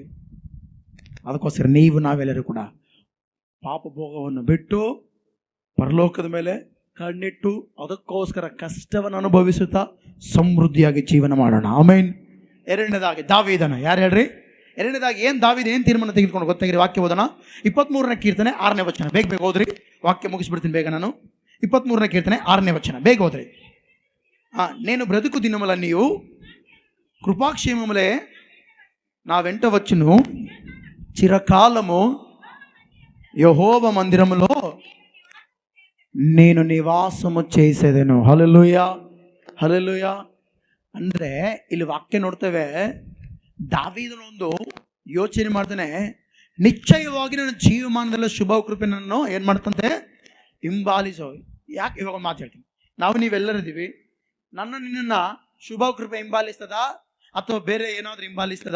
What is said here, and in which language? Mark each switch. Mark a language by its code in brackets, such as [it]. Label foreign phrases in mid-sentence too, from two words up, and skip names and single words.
[kn] ಅದಕ್ಕೋಸ್ಕರ ನಾವೆಲ್ಲರೂ ಕೂಡ ಪಾಪ ಭೋಗವನ್ನು ಬಿಟ್ಟು ಪರಲೋಕದ ಮೇಲೆ ಕಣ್ಣಿಟ್ಟು ಅದಕ್ಕೋಸ್ಕರ ಕಷ್ಟವನ್ನು ಅನುಭವಿಸುತ್ತಾ ಸಮೃದ್ಧಿಯಾಗಿ ಜೀವನ ಮಾಡೋಣ. ಆಮೇನ್. ಎರಡನೇದಾಗಿ ದಾವೀದನ, ಯಾರು ಹೇಳ್ರಿ? ಎರಡನೇದಾಗಿ ದಾವೀದ ಏನು ತೀರ್ಮಾನ ತೆಗೆದುಕೊಂಡು ಗೊತ್ತಾಗಿರಿ? ವಾಕ್ಯ ಓದೋಣ. 23ನೇ ಕೀರ್ತನೆ 6ನೇ ವಚನ. ಬೇಗ ಹೋದ್ರಿ, ವಾಕ್ಯ ಮುಗಿಸ್ಬಿಡ್ತೀನಿ ಬೇಗ ನಾನು. 23ನೇ ಕೀರ್ತನೆ 6ನೇ ವಚನ, ಬೇಗ ಹೋದ್ರಿ. [te] నేను బ్రతుకు దినములన్నీయు కృపాక్షేమములే నా వెంట వచ్చును, చిరకాలము యెహోవా మందిరములో నేను ನಿವಾಸము చేసేదను. [kn] ಹಲ್ಲೆಲೂಯಾ, ಹಲ್ಲೆಲೂಯಾ. ಅಂದರೆ ಇಲ್ಲಿ ವಾಕ್ಯ ನೋಡ್ತೇವೆ, ದಾವೀದನೊಂದು ಯೋಚನೆ ಮಾಡ್ತಾನೆ, ನಿಶ್ಚಯವಾಗಿ ನನ್ನ ಜೀವಮಾನದಲ್ಲ ಶುಭ ಕೃಪೆ ನನ್ನನ್ನು ಏನು ಮಾಡ್ತಂತೆ? ಹಿಂಬಾಲಿಸೋ. ಯಾಕೆ? ಇವಾಗ ಒಂದು ಮಾತು ಹೇಳ್ತೀನಿ. ನೀವೆಲ್ಲರಿದ್ದೀವಿ, ನಿನ್ನನ್ನು ಶುಭ ಕೃಪೆ ಹಿಂಬಾಲಿಸ್ತದ ಅಥವಾ ಬೇರೆ ಏನಾದರೂ ಹಿಂಬಾಲಿಸ್ತದ?